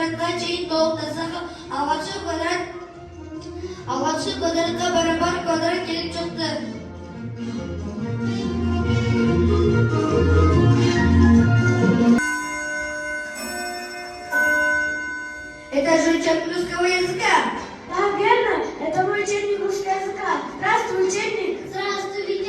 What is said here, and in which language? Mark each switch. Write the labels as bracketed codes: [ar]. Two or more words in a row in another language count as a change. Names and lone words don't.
[ky] чейин толуктасак алгачкы квадратка барабар квадрат келип чыкты. [ru] Это же учебник русского языка. Да, верно, это мой учебник русского языка. Здравствуй, учебник. Здравствуй, Витя.